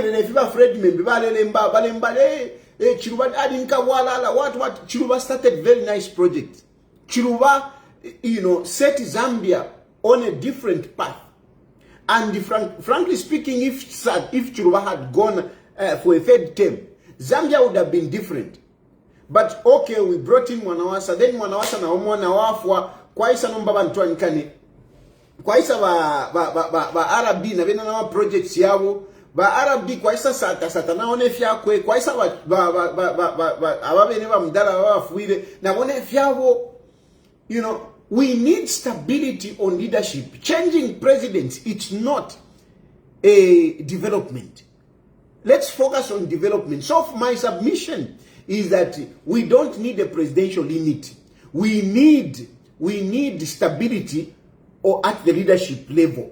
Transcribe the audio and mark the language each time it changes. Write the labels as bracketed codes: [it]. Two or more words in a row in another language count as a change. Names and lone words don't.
[en] Chiluba started very nice project. Chiluba, you know, set Zambia on a different path. And frankly speaking, if Chiluba had gone for a 3rd term, Zambia would have been different. But okay, we brought in Mwanawasa. [bem] Then Mwanawasa na omwana wafwa kwaisa nomba bantu ankane. Kwaisa ba Arabi na bena na projects yabo. Ba Arabi kwaisa sata na one fyakwe. Kwaisa ababene ba mdala wafuire na one fyabo. [en] You know, we need stability on leadership. Changing presidents, it's not a development. Let's focus on development. So my submission is that we don't need a presidential limit. We need stability or at the leadership level.